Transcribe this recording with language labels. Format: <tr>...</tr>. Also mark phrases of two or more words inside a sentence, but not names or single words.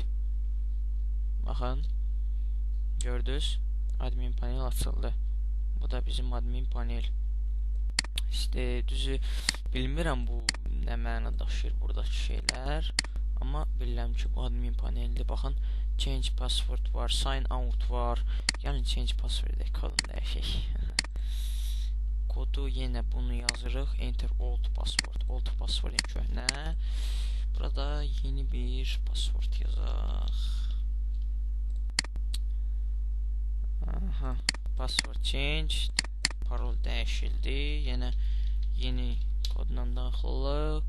<az>Baxın, gördünüz,</az> <en>admin panel</en> <az>açıldı. Bu da bizim</az> <en>admin panel.</en> <az>Düzü bilmirəm bu nə məna daşıyır buradakı şeylər, amma bilirəm ki bu</az> <en>admin paneldir.</en> <az>Baxın,</az> <en>change password var, sign out var.</en> <az>Yəni</az> <en>change password</en> <az>edək, kodunu dəyişək. Kodu yenə bunu yazırıq.</az> <en>Enter old password. Old passwordin</en> <az>köhnə. Burada yeni bir password yazaq.</az> <en>Password changed.</en> <az>Parol dəyişildi. Yenə yeni kodla daxil olaq.</az>